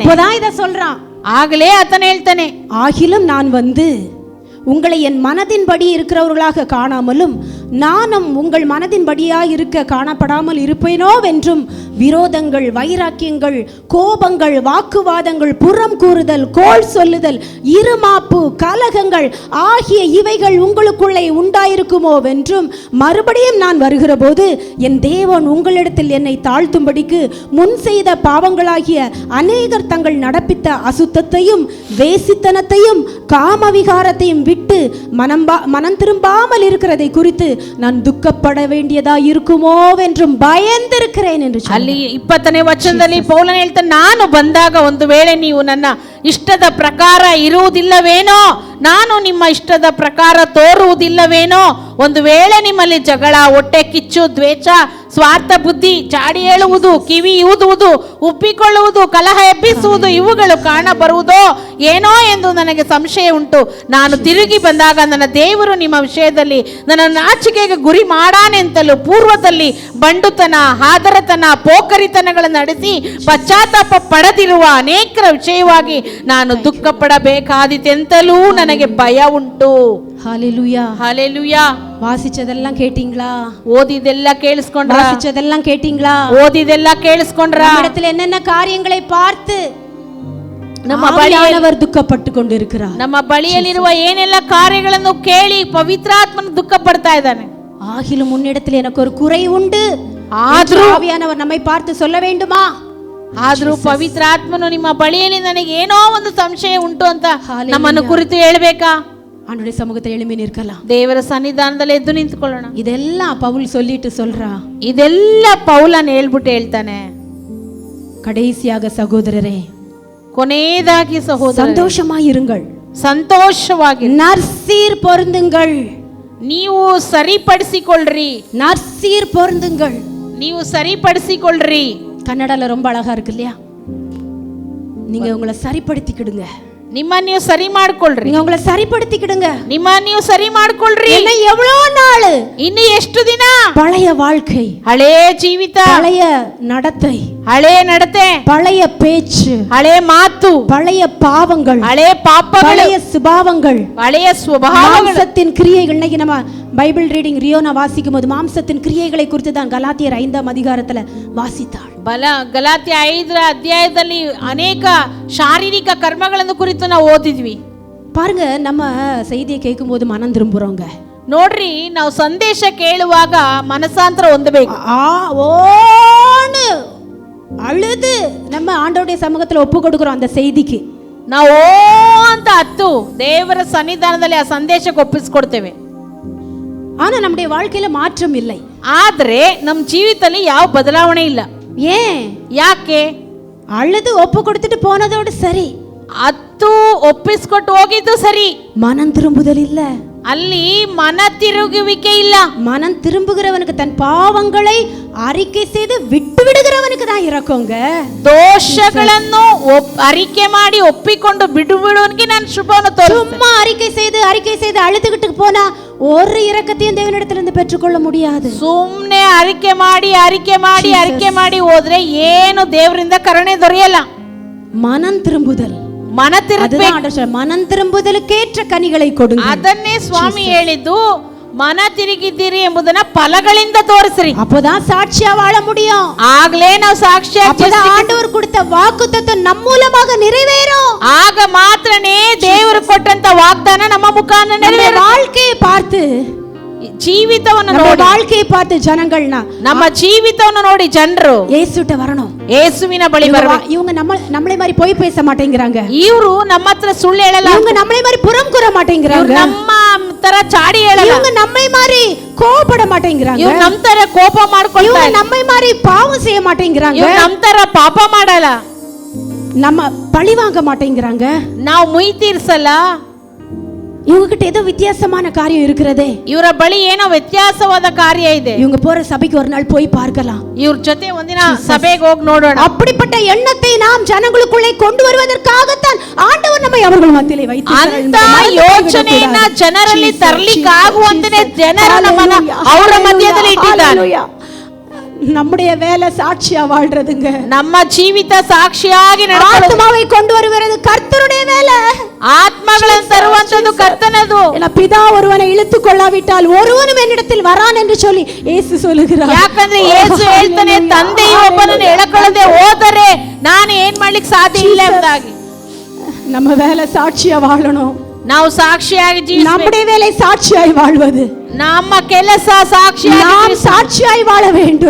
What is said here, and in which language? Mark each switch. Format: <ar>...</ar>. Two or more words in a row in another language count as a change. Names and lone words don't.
<ta>அப்பதான் இத சொல்றான்.</ta> <kn>ಆಗಲೇ ಆತನ ಹೇಳ್ತಾನೆ,</kn> <ta>ஆகிலும் நான் வந்து உங்களை என் மனதின்படி இருக்கிறவர்களாக காணாமலும் நானும் உங்கள் மனதின்படியாய் இருக்க காணப்படாமல் இருப்பேனோவென்றும் விரோதங்கள், வைராக்கியங்கள், கோபங்கள், வாக்குவாதங்கள், புறம் கூறுதல், கோள் சொல்லுதல், இருமாப்பு, கலகங்கள் ஆகிய இவைகள் உங்களுக்குள்ளே உண்டாயிருக்குமோவென்றும் மறுபடியும் நான் வருகிற போது என் தேவன் உங்களிடத்தில் என்னை தாழ்த்தும்படிக்கு முன் செய்த பாவங்களாகிய அநேகர் தங்கள் நடப்பித்த அசுத்தத்தையும் வேசித்தனத்தையும் காமவிகாரத்தையும் விட்டு மனம் திரும்பாமல் இருக்கிறதை குறித்து நான் துக்கப்பட வேண்டியதா இருக்குமோ என்றும் பயந்திருக்கிறேன் என்று</ta> <kn>ಅಲ್ಲಿ 20ನೇ ವಚನದಲ್ಲಿ ಪೌಲನು ಹೇಳ್ತಾನೆ, ನಾನು ಬಂದಾಗ ಒಂದು ವೇಳೆ ನೀವು ನನ್ನ ಇಷ್ಟದ ಪ್ರಕಾರ ಇರುವುದಿಲ್ಲವೇನೋ, ನಾನು ನಿಮ್ಮ ಇಷ್ಟದ ಪ್ರಕಾರ ತೋರುವುದಿಲ್ಲವೇನೋ, ಒಂದು ವೇಳೆ ನಿಮ್ಮಲ್ಲಿ ಜಗಳ, ಹೊಟ್ಟೆ ಕಿಚ್ಚು, ದ್ವೇಷ, ಸ್ವಾರ್ಥ ಬುದ್ಧಿ, ಚಾಡಿ ಹೇಳುವುದು, ಕಿವಿ ಊದುವುದು, ಉಪ್ಪಿಕೊಳ್ಳುವುದು, ಕಲಹ ಎಬ್ಬಿಸುವುದು ಇವುಗಳು ಕಾಣ ಬರುವುದೋ ಏನೋ ಎಂದು ನನಗೆ ಸಂಶಯ ಉಂಟು. ನಾನು ತಿರುಗಿ ಬಂದಾಗ ನನ್ನ ದೇವರು ನಿಮ್ಮ ವಿಷಯದಲ್ಲಿ ನನ್ನ ನಾಚಿಕೆಗೆ ಗುರಿ ಮಾಡಾನೆಂತಲೂ ಪೂರ್ವದಲ್ಲಿ ಬಂಡುತನ, ಹಾದರತನ, ಪೋಖರಿತನಗಳನ್ನು ನಡೆಸಿ ಪಶ್ಚಾತ್ತಾಪ ಪಡೆದಿರುವ ಅನೇಕರ ವಿಷಯವಾಗಿ ನಾನು ದುಃಖ ಪಡಬೇಕಾದಿತೆಂತಲೂ ನನಗೆ ಭಯ ಉಂಟು.</kn> <ta>ஹல்லேலூயா, ஹல்லேலூயா. வாசிச்சதெல்லாம் கேட்டீங்களா?</ta> <kn>ಓದಿದ್ದೆಲ್ಲಾ ಕೇಳುಸ್ಕೊಂಡ್ರಾ?</kn> <ta>வாசிச்சதெல்லாம் கேட்டீங்களா?</ta> <kn>ಓದಿದ್ದೆಲ್ಲಾ ಕೇಳುಸ್ಕೊಂಡ್ರಾ?</kn> <ta>நம்மிடத்தில் என்னென்ன காரியங்களை பார்த்து</ta> <kn>ನಮ್ಮ ಬಳಿಯವರು ದುಃಖಪಟ್ಟು ಕೊಂಡಿರುತ್ತಾರೆ. ನಮ್ಮ ಬಳಿಯಲ್ಲಿರುವ ಏನೆಲ್ಲ ಕಾರ್ಯಗಳನ್ನು ಕೇಳಿ ಪವಿತ್ರಾತ್ಮನು ದುಃಖ ಪಡ್ತಾ ಇದ್ದಾನೆ.</kn> <ta>ஆகிலும் உன்னிடத்தில் எனக்கு ஒரு குறை உண்டு,</ta> <kn>ಆದ್ರೂ</kn> <ta>ಆವಿಯಾನವರು நம்மை பார்த்து சொல்ல வேண்டுமா?</ta> <kn>ಆದ್ರೂ ಪವಿತ್ರಾತ್ಮನು ನಿಮ್ಮ ಬಳಿಯಲ್ಲಿ ನನಗೆ ಏನೋ ಒಂದು ಸಂಶಯ ಉಂಟು ಅಂತ ನಮ್ಮನ್ನು ಕುರಿತು ಹೇಳಬೇಕಾ?</kn> <ta>ஆண்டவருடைய சமூகத்தில் எழும்பி நிற்கலாம்.</ta> <kn>ದೇವರ ಸನ್ನಿಧಾನದಲ್ಲಿ ಎದ್ದು ನಿಂತುಕೊಳ್ಳೋಣ.</kn> <ta>இதெல்லாம் பவுல் சொல்லிட்டு சொல்றா.</ta> <kn>ಇದೆಲ್ಲ ಪೌಲನ್ ಹೇಳ್ಬಿಟ್ಟು ಹೇಳ್ತಾನೆ.</kn> <ta>கடைசியாக சகோதரரே,</ta> <kn>ಕೊನೆಯದಾಗಿ ಸಹೋದರ,</kn> <ta>சந்தோஷமாயிருங்கள்,</ta> <kn>ಸಂತೋಷವಾಗಿ</kn> <ta>நற்சீர் பொருந்துங்கள்.</ta> <kn>ನೀವು ಸರಿಪಡಿಸಿಕೊಳ್ಳ್ರಿ,</kn> <ta>நற்சீர் பொருந்துங்கள்.</ta> <kn>ನೀವು ಸರಿಪಡಿಸಿಕೊಳ್ಳ್ರಿ.</kn> <ta>கன்னடால ரொம்ப அழகா இருக்கு இல்லையா? நீங்க உங்களை சரிப்படுத்திக்கிடுங்க.</ta> <kn>ನಿಮ್ಮ ನೀವು ಸರಿ ಮಾಡ್ಕೊಳ್ರಿ.</kn> <ta>நீங்க உங்களை சரிப்படுத்திக்கிடுங்க.</ta> <kn>ನಿಮ್ಮ ನೀವು ಸರಿ ಮಾಡ್ಕೊಳ್ರಿ.</kn> <ta>என்ன எவ்வளவு நாள்,</ta> <kn>ಇನ್ನು ಎಷ್ಟು ದಿನ?</kn> <ta>பழைய வாழ்க்கை,</ta> <kn>ಹಳೇ ಜೀವಿತ,</kn> <ta>பழைய நடத்தை,</ta> <kn>ಹಳೇ ನಡತೆ,</kn> <ta>பழைய பேச்சு,</ta> <kn>ಹಳೇ ಮಾತು,</kn> <ta>பழைய பாவங்கள்,</ta> <kn>ಹಳೇ ಪಾಪಗಳು,</kn> <ta>பழைய சுபாவங்கள்,</ta> <kn>ಹಳೆಯ ಸ್ವಭಾವಗಳು,</kn> <ta>மாம்சத்தின் கிரியைகள். இன்னைக்கு நம்ம</ta> <en>Bible reading</en> <ta>ரியோனா வாசிக்கும் போது மாம்சத்தின் கிரியைகளை குறித்து தான் கலாத்தியர் 5ஆம் அதிகாரத்துல வாசித்தாள்.</ta> <kn>ಗಲಾತ್ಯ 5ರ ಅಧ್ಯಾಯದಲ್ಲಿ ಅನೇಕ ಶಾರೀರಿಕ ಕರ್ಮಗಳನ್ನು ಕುರಿತು ನಾವು ಓದಿದ್ವಿ.</kn> <ta>பாருங்க, நம்ம செய்தியை கேட்கும் போது மனம் திரும்புறோங்க.</ta> <kn>ನೋಡ್ರಿ, ನಾವು ಸಂದೇಶ ಕೇಳುವಾಗ ಮನಸಾಂತರ ಹೊಂದಬೇಕು.</kn> <ta>ಓನು ಅழுது நம்ம ஆண்டவருடைய சமூகத்துல ஒப்பு கொடுக்கிறோம் அந்த செய்திக்கு.</ta> <kn>ನಾವು ಅಂತ ಹತ್ತು ದೇವರ ಸನ್ನಿಧಾನದಲ್ಲಿ ಆ ಸಂದೇಶಕ್ಕೆ ಒಪ್ಪಿಸಿಕೊಡ್ತೇವೆ.</kn> <ta>ஆனா நம்முடைய வாழ்க்கையில மாற்றம் இல்லை.</ta> <kn>ಆದ್ರೆ ನಮ್ಮ ಜೀವಿತದಲ್ಲಿ ಯಾವ ಬದಲಾವಣೆ ಇಲ್ಲ.</kn> <ta>ஏன்?</ta> <kn>ಯಾಕೆ?</kn> <ta>அழுது ஒப்பு கொடுத்துட்டு போனதோடு சரி,</ta> <kn>ಹತ್ತು ಒಪ್ಪಿಸ್ಕೊಟ್ಟು ಹೋಗಿದ್ದು ಸರಿ,</kn> <ta>மனம் திரும்புதல் இல்ல.</ta> <kn>ಅಲ್ಲಿ ಮನ ತಿರುಗುವಿಕೆ ಇಲ್ಲ.</kn> <ta>மனம் திரும்புகிறவனுக்கு தன் பாவங்களை அறிக்கை செய்து விட்டு விடுகிறவனுக்கு தான் இறக்குங்க.</ta> <kn>ದೋಷಗಳನ್ನು ಅರಿಕೆ ಮಾಡಿ ಒಪ್ಪಿಕೊಂಡು ಬಿಡುವವನಿಗೆ ನಾನು ಶುಭವನ್ನು ತೋರಿಸ್ತೇನೆ.</kn> <ta>சும்மா அறிக்கை செய்து அழுதுகிட்டு போனா ஒரு இரக்கத்தையும் தேவனிடத்திலிருந்து பெற்றுக்கொள்ள முடியாது.</ta> <kn>ಸುಮ್ನೆ ಅರಿಕೆ ಮಾಡಿ ಹೋದ್ರೆ ಏನು ದೇವರಿಂದ ಕರುಣೆ ದೊರೆಯಲ್ಲ.</kn> <ta>மனம் திரும்புதல்,</ta> <kn>ಮನ</kn> <ta>திரும்புதலுக்கேற்ற கனிகளை கொடுங்க.</ta> <kn>ಅದನ್ನೇ ಸ್ವಾಮಿ ಹೇಳಿದ್ದು, ಮನ ತಿರುಗಿದ್ದೀರಿ ಎಂಬುದನ್ನ ಫಲಗಳಿಂದ ತೋರಿಸ್ರಿ.</kn> <ta>அப்பதான் சாட்சியா வாழ முடியும்.</ta> <kn>ಆಗ್ಲೇ ನಾವು ಸಾಕ್ಷಿ.</kn> <ta>ஆண்டவர் கொடுத்த வாக்குத்தத்தம் நம் மூலமாக நிறைவேறும்.</ta> <kn>ಆಗ ಮಾತ್ರನೇ ದೇವರು ಕೊಟ್ಟಂತ ವಾಗ್ದಾನ ನಮ್ಮ ಮುಖಾಂತರ ನೆರವೇರುವ.</kn> <ta>வாழ்க்கையை பார்த்து,</ta> <kn>ಜೀವಿತವನ್ನು ನೋಡಿ,</kn> <ta>வாழ்க்கையை பார்த்து ஜனங்கள்னா</ta> <kn>ನಮ್ಮ ಜೀವಿತವನ್ನು ನೋಡಿ ಜನರು</kn> <ta>ಯೇಸುட்ட வரணும்.</ta> <kn>ಯೇಸುವಿನ ಬಳಿ ಬರಬೇಕು.</kn> <ta>இவங்க நம்மளை மாதிரி பொய் பேச மாட்டேங்கிறாங்க.</ta> <kn>ಇವರು ನಮ್ಮ ಹತ್ರ ಸುಳ್ಳು ಹೇಳಲ್ಲ.</kn> <ta>இவங்க நம்மளை மாதிரி புறம் கூற மாட்டேங்கிறாங்க.</ta> <kn>ನಮ್ಮ ತರ ಚಾಡಿ ಹೇಳಲ್ಲ.</kn> <ta>இவங்க நம்மை மாதிரி கோபப்பட மாட்டேங்கிறாங்க.</ta> <kn>ಇವರು ನಮ್ಮ ತರ ಕೋಪ ಮಾಡ್ಕೊಳ್ತಾರೆ.</kn> <ta>இவங்க நம்மை மாதிரி பாவம் செய்ய மாட்டேங்கிறாங்க.</ta> <kn>ಇವರು ನಮ್ಮ ತರ ಪಾಪ ಮಾಡಲ್ಲ.</kn> <ta>நம்ம பழி வாங்க மாட்டேங்கிறாங்க.</ta> <kn>ನಾವು ಮುಯಿ ತೀರ್ಸಲ್ಲ.</kn> <ta>இவங்க கிட்ட ஏதோ வித்தியாசமான காரியம் இருக்கிறதே.</ta> <kn>ಇವರ ಬಳಿ ಏನೋ ವ್ಯತ್ಯಾಸವಾದ ಕಾರ್ಯ ಇದೆ.</kn> <ta>இவங்க போற சபைக்கு ஒரு நாள் போய் பார்க்கலாம்.</ta> <kn>ಇವ್ರ ಜೊತೆ ಒಂದಿನ ಸಭೆಗೆ ಹೋಗಿ ನೋಡೋಣ.</kn> <ta>அப்படிப்பட்ட எண்ணத்தை நாம் ஜனங்களுக்குள்ளே கொண்டு வருவதற்காகத்தான் ஆண்டவர் நம்மை அவர்கள் மத்தியிலே வைத்திருக்கிறார்.</ta> <kn>ಅಂತ ಯೋಚನೆಯನ್ನ ಜನರಲ್ಲಿ ತರಲಿಕ್ಕೆ ಆಗುವಂತೆ ಜನರು ನಮ್ಮನ್ನ ಅವರ ಮಧ್ಯದಲ್ಲಿ ಇಟ್ಟಿದ್ದಾನೆ.</kn> <ta>நம்முடைய வேலை சாட்சியா வாழ்றதுங்க.</ta> <kn>ನಮ್ಮ ಜೀವಿತ ಸಾಕ್ಷಿಯಾಗಿ</kn> <ta>ಆತ್ಮவை கொண்டு வருவது கர்த்தருடைய வேலை.</ta> <kn>ಆತ್ಮಗಳನ್ನು ತರುವಂತದ್ದು ಕರ್ತನದು.</kn> <ta>பிதா ஒருவனை இழுத்து கொள்ளாவிட்டால் ஒருவனும் என்னிடத்தில் வரான் என்று சொல்லி ಯೇಸು சொல்லுகிறார்.</ta> <kn>ಯಾಕಂದ್ರೆ ಯೇಸು ಹೇಳ್ತಾನೆ, ತಂದೆಯು ಒಬ್ಬನನ್ನು ಎಳಕೊಳ್ಳದೆ ಹೋದರೆ ನಾನು ಏನ್ ಮಾಡ್ಲಿಕ್ಕೆ ಸಾಧ್ಯ ಇಲ್ಲ ಎಂಬುದಾಗಿ.</kn> <ta>நம்ம வேலை சாட்சியா வாழணும்.</ta> <kn>ನಾವು ಸಾಕ್ಷಿಯಾಗಿ ಜೀವಿಸಬೇಕು.</kn> <ta>நம்முடைய வேலை சாட்சியாய் வாழ்வது.</ta> <kn>ನಮ್ಮ ಕೆಲಸ ಸಾಕ್ಷಿಯಾಗಿ,</kn> <ta>நாம் சாட்சியாய் வாழ வேண்டும்.</ta>